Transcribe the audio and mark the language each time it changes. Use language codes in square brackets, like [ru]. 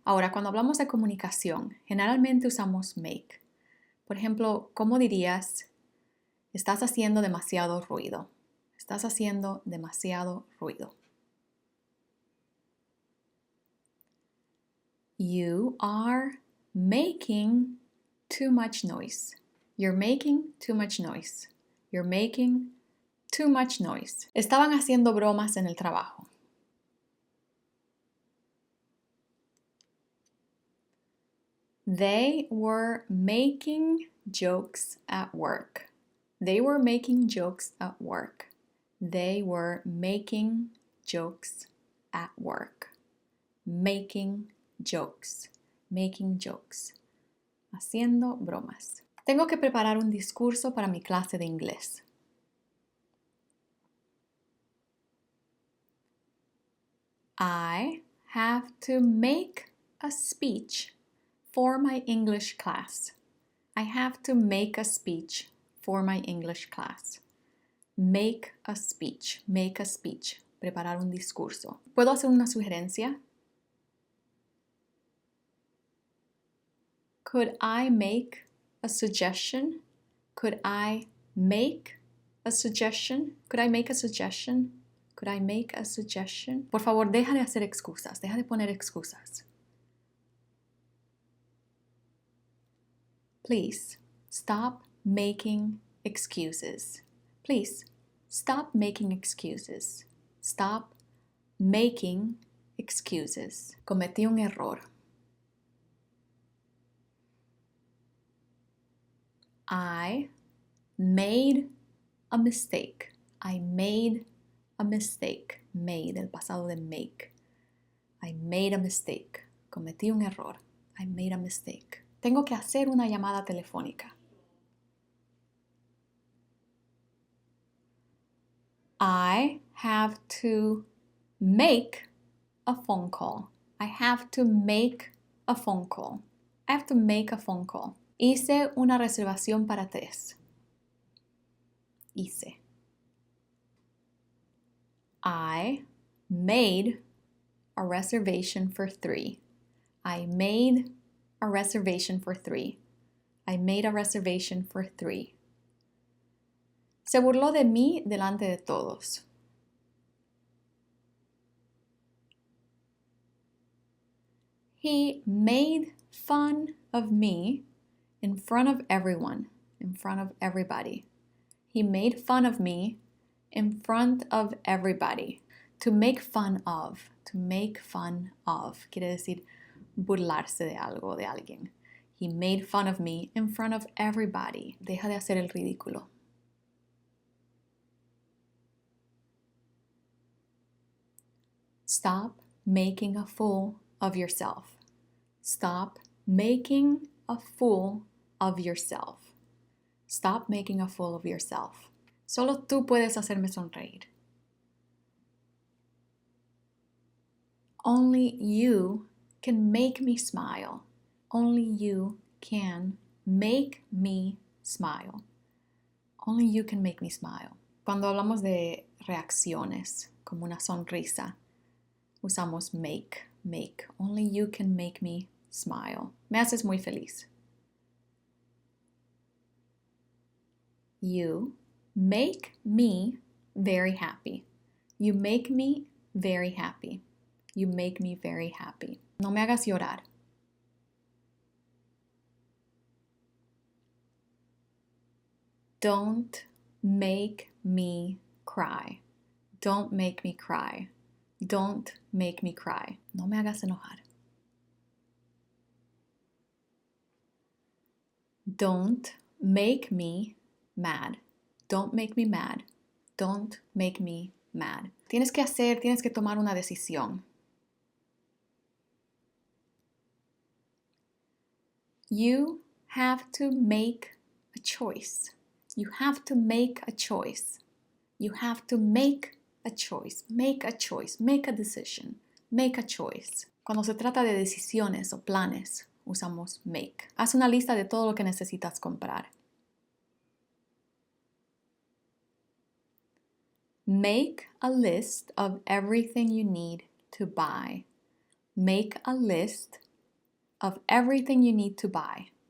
[es] Ahora, cuando hablamos de comunicación, generalmente usamos make. Por ejemplo, ¿cómo dirías? Estás haciendo demasiado ruido. Estás haciendo demasiado ruido. [en] You are making too much noise. You're making too much noise. You're making too much noise. [es] Estaban haciendo bromas en el trabajo. [en] They were making jokes at work. They were making jokes at work. They were making jokes at work. Making jokes. Making jokes. [es] Haciendo bromas. Tengo que preparar un discurso para mi clase de inglés. [en] I have to make a speech for my English class. I have to make a speech for my English class. Make a speech. Make a speech. [es] Preparar un discurso. ¿Puedo hacer una sugerencia? [en] Could I make a suggestion? Could I make a suggestion? Could I make a suggestion? Could I make a suggestion? [es] Por favor, deja de hacer excusas. Deja de poner excusas. [en] Please stop making excuses. Please stop making excuses. Stop making excuses. [es] Cometí un error. [en] I made a mistake. I made a mistake. Made, [es] el pasado de [en] make. I made a mistake. [es] Cometí un error. [en] I made a mistake. [es] Tengo que hacer una llamada telefónica. [en] I have to make a phone call. I have to make a phone call. I have to make a phone call. [es] Hice una reservación para 3. Hice. [en] I made a reservation for 3. I made a reservation for 3. I made a reservation for 3. [es] Se burló de mí delante de todos. [en] He made fun of me in front of everyone, in front of everybody. He made fun of me in front of everybody. To make fun of, to make fun of, [es] quiere decir burlarse de algo, de alguien. [en] He made fun of me in front of everybody. [es] Deja de hacer el ridículo. [en] Stop making a fool of yourself. Stop making a fool of yourself. Stop making a fool of yourself. [es] Solo tú puedes hacerme sonreír. [en] Only you can make me smile. Only you can make me smile. Only you can make me smile. [es] Cuando hablamos de reacciones, como una sonrisa, usamos make. [en] Only you can make me smile. [es] Me haces muy feliz. [en] You make me very happy. You make me very happy. You make me very happy. [es] No me hagas llorar. [en] Don't make me cry. Don't make me cry. Don't make me cry. [es] No me hagas enojar. [en] Don't make me mad. Don't make me mad. Don't make me mad. [es] Tienes que tomar una decisión. [en] You have to make a choice. You have to make a choice. You have to make a choice. Make a choice. Make a decision. Make a choice. [es] Cuando se trata de decisiones o planes, usamos make. Haz una lista de todo lo que necesitas comprar. [en] Make a list of everything you need to buy. Make a list of everything you need to buy.